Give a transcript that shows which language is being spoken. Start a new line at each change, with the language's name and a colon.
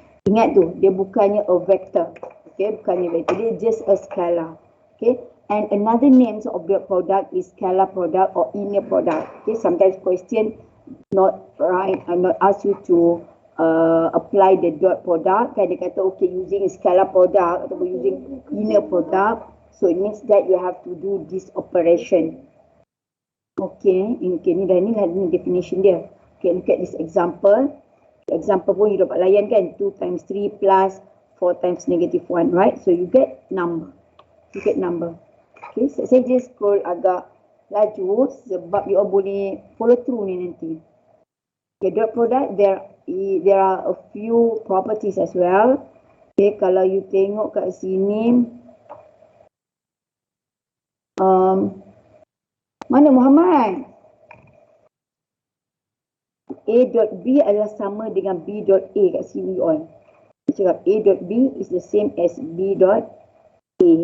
Malay: Ingat tu, dia bukannya a vector. Okay, bukannya vector, dia just a scalar.
English: Okay, and another names of the product is scalar product or linear product. Okay, sometimes question not right, not ask you to apply the dot product.
Malay: Kan dia kata
English: okay using scalar product atau using linear product, so it means that you have to do this operation. Okay,
Malay: ni dah ni definition dia.
English: Okay, look at this example. Example
Malay: pun you dapat layan kan,
English: 2 times 3 plus 4 times negative 1, right? So you get number. Okay, saya just scroll agak laju sebab you all boleh follow through ni nanti. Okay, dot product, there are a few properties as well.
Malay: Okay, kalau you tengok kat sini, mana Muhammad? A dot B adalah sama dengan B dot A kat sini you all.
English: Cakap A dot B is the same as B dot A.